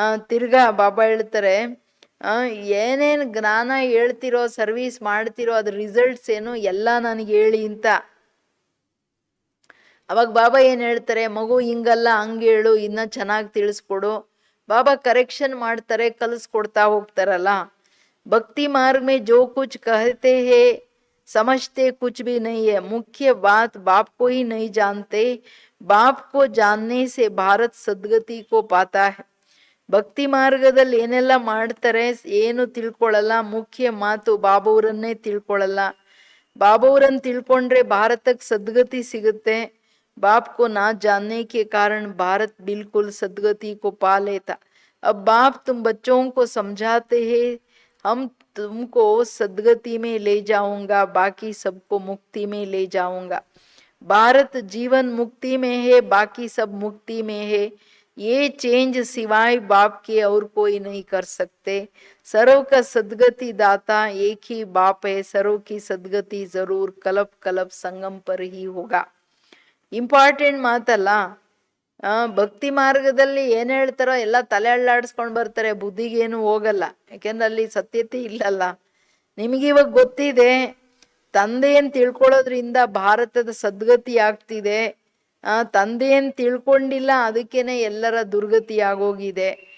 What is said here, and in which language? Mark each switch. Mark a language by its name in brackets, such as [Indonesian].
[Kannada] ತಿರ್ಗಾ ಬಾಬಾ ಹೇಳ್ತಾರೆ, ಏನೇನು ಜ್ಞಾನ ಹೇಳ್ತಿರೋ, ಸರ್ವೀಸ್ ಮಾಡ್ತಿರೋ, ಅದ್ರ ರಿಸಲ್ಟ್ಸ್ ಏನು ಎಲ್ಲ ನನಗೆ ಹೇಳಿ ಅಂತ. ಅವಾಗ ಬಾಬಾ ಏನು ಹೇಳ್ತಾರೆ, ಮಗು ಹಿಂಗಲ್ಲ ಹಂಗೆ ಹೇಳು, ಇನ್ನ ಚೆನ್ನಾಗಿ ತಿಳಿಸ್ಕೊಡು. ಬಾಬಾ ಕರೆಕ್ಷನ್ ಮಾಡ್ತಾರೆ, ಕಲಿಸ್ಕೊಡ್ತಾ ಹೋಗ್ತಾರಲ್ಲ. [Hindi] ಭಕ್ತಿ ಮಾರ್ಗ में जो कुछ कहते हैं समझते कुछ भी नहीं है, मुख्य बात बाप को ही नहीं जानते, बाप को जानने से भारत सद्गति को पाता है. [Kannada] ಭಕ್ತಿ ಮಾರ್ಗದಲ್ಲಿ ಏನೆಲ್ಲ ಮಾಡ್ತಾರೆ ಏನು ತಿಳ್ಕೊಳ್ಳಲ್ಲ, ಮುಖ್ಯ ಮಾತು ಬಾಬಾವ್ರನ್ನೇ ತಿಳ್ಕೊಳ್ಳಲ್ಲ. ಬಾಬಾವ್ರನ್ನ ತಿಳ್ಕೊಂಡ್ರೆ ಭಾರತಕ್ಕೆ ಸದ್ಗತಿ ಸಿಗುತ್ತೆ. [Hindi] बाप को ना जानने के कारण भारत बिल्कुल सदगति को पा लेता. अब बाप तुम बच्चों को समझाते हैं, हम तुमको सदगति में ले जाऊंगा, बाकी सबको मुक्ति में ले जाऊंगा. भारत जीवन मुक्ति में है, बाकी सब मुक्ति में है. ये चेंज सिवाय बाप के और कोई नहीं कर सकते. सर्व का सदगति दाता एक ही बाप है. सर्व की सदगति जरूर कल्प कल्प संगम पर ही होगा. [Kannada] ಇಂಪಾರ್ಟೆಂಟ್ ಮಾತಲ್ಲ. ಭಕ್ತಿ ಮಾರ್ಗದಲ್ಲಿ ಏನು ಹೇಳ್ತಾರೋ ಎಲ್ಲ ತಲೆ ಅಳ್ಳಾಡಿಸ್ಕೊಂಡು ಬರ್ತಾರೆ, ಬುದ್ಧಿಗೇನು ಹೋಗಲ್ಲ. ಯಾಕೆಂದ್ರೆ ಅಲ್ಲಿ ಸತ್ಯತೆ ಇಲ್ಲಲ್ಲ. ನಿಮಗಿವಾಗ ಗೊತ್ತಿದೆ, ತಂದೆಯನ್ನು ತಿಳ್ಕೊಳ್ಳೋದ್ರಿಂದ ಭಾರತದ ಸದ್ಗತಿ ಆಗ್ತಿದೆ. ತಂದೆಯನ್ನು ತಿಳ್ಕೊಂಡಿಲ್ಲ, ಅದಕ್ಕೇನೆ ಎಲ್ಲರ ದುರ್ಗತಿ ಆಗೋಗಿದೆ.